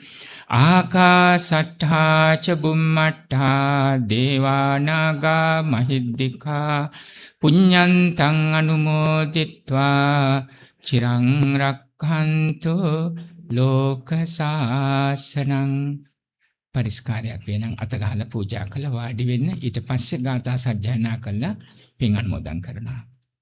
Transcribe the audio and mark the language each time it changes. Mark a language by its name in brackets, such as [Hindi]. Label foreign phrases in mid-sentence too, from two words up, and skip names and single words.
[Pali] ආකාසට්ඨා ච බුම්මට්ඨා දේවානාගා මහිද්దికා පුඤ්ඤන්තං අනුමෝදිත්වා චිරං රක්ඛන්තු ලෝක සාසනං. [Sinhala] පරිස්කාරයක් වෙනං අතගහලා පූජා කළා වාඩි වෙන්න. ඊට පස්සේ ගාථා සජ්ජායනා කළා පින් අනුමෝදන් කරනවා.